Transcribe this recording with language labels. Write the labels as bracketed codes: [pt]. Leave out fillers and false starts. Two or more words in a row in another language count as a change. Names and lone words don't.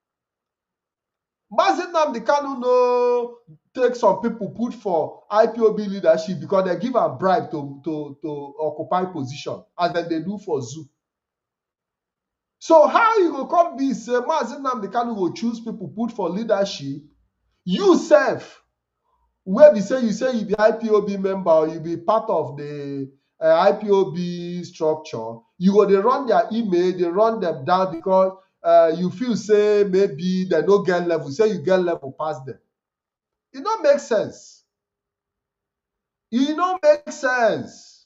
[pcm] Mazi Nnamdi Kanu no take some people put for IPOB leadership because they give a bribe to occupy position as they do for zoo. So how you go come be say Mazi Nnamdi Kanu go choose people put for leadership? You self, where you say you be IPOB member or you be part of the IPOB structure, you go they run their email, they run them down because you feel say maybe they no get level, say you get level past them. It don't make sense. It don't make sense.